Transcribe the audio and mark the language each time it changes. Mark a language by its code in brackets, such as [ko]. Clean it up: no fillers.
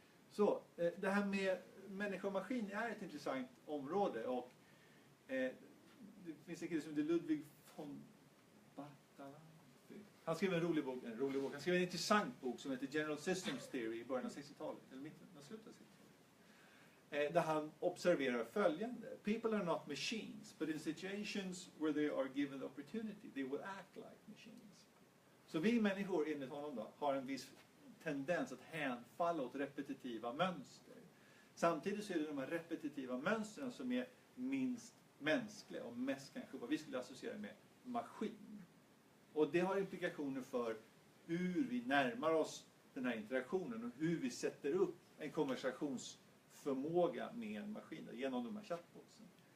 [sv] Så det här med människa och maskin är ett intressant område. Och det finns en kille som heter Ludwig von Bartholdy. Han skrev en rolig bok. Han skrev en intressant bok som heter General Systems Theory i början av 60-talet. Eller slutet av 60-talet. Där han observerar följande. [en] People are not machines, but in situations where they are given the opportunity, they will act like machines. [sv] Så vi människor, enligt honom då, har en viss tendens att hänfalla åt repetitiva mönster. Samtidigt så är det de här repetitiva mönstren som är minst mänskliga och mest kanske vad vi skulle associera med maskin. Och det har implikationer för hur vi närmar oss den här interaktionen och hur vi sätter upp en konversationsförmåga med en maskin genom de här chatbotsen.